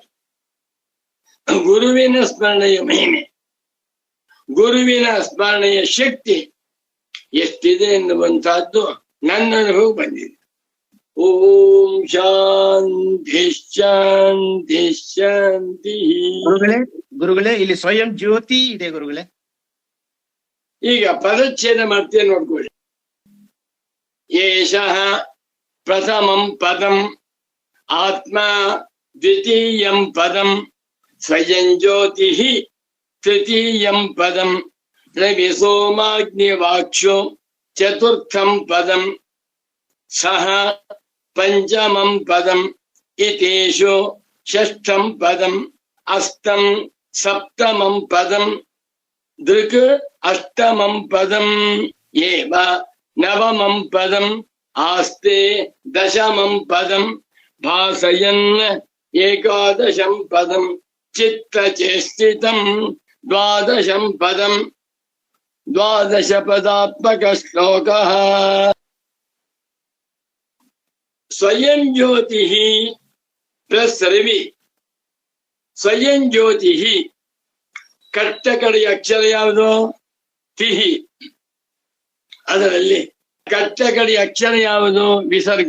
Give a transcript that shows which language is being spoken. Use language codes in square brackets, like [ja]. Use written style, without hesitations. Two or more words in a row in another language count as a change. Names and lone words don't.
[kn] ಗುರುವಿನ ಸ್ಮರಣೆಯ ಮಹಿಮೆ, ಗುರುವಿನ ಸ್ಮರಣೆಯ ಶಕ್ತಿ ಎಷ್ಟಿದೆ ಎನ್ನುವಂತಹದ್ದು ನನ್ನ ಅನುಭವ ಬಂದಿದೆ. [sa] ಓಂ ಶಾಂತಿ ಶಾಂತಿ ಶಾಂತಿ. [kn] ಗುರುಗಳೇ ಇಲ್ಲಿ [sa] ಸ್ವಯಂ ಜ್ಯೋತಿ [kn] ಇದೆ ಗುರುಗಳೇ. ಈಗ ಪದಚ್ಛೇದ ಮಾಡ್ತೇನೆ ನೋಡ್ಕೊಳ್ಳಿ. [sa] ಏಷಃ ಪ್ರಥಮಂ ಪದಂ ಆತ್ಮ ದ್ವಿತೀಯಂ ಪದಂ ಸ್ವಯಂ ಜ್ಯೋತಿಃ ತೃತೀಯಂ ಪದಂ ರವಿ ಸೋಮಾಗ್ನಿವಾಕ್ಷೋ ಚತುರ್ಥಂ ಪದಂ ಸಹ ಪಂಚಮಂ ಪದಂ ಇತೇಷು ಷಷ್ಠಂ ಪದಂ ಅಷ್ಟಂ ಸಪ್ತಮಂ ಪದಂ ದೃಕ್ ಅಷ್ಟಮಂ ಪದಂ ಏವ ನವಮಂ ಪದಂ ಆಸ್ತೆ ದಶಮಂ ಪದಂ ಭಾಸಯನ್ ಏಕಾದಶಂ ಪದಂ ಚಿತ್ತಚೇಷ್ಟಿತಂ ದ್ವಾದಶಂ ಪದಂ. 12 ಪದಾತ್ಮಕ ಶ್ಲೋಕಃ. ಸ್ವಯಂ ಜ್ಯೋತಿಃ ಪ್ಲಸ್ ರವಿ. ಸ್ವಯಂ ಜ್ಯೋತಿಃ [kn] ಕಟ್ಟ ಕಡೆಯ ಅಕ್ಷರ ಯಾವುದು? ತಿಹಿ. ಅದರಲ್ಲಿ ಕಟ್ಟ ಕಡೆಯ ಅಕ್ಷರ ಯಾವುದು? ವಿಸರ್ಗ.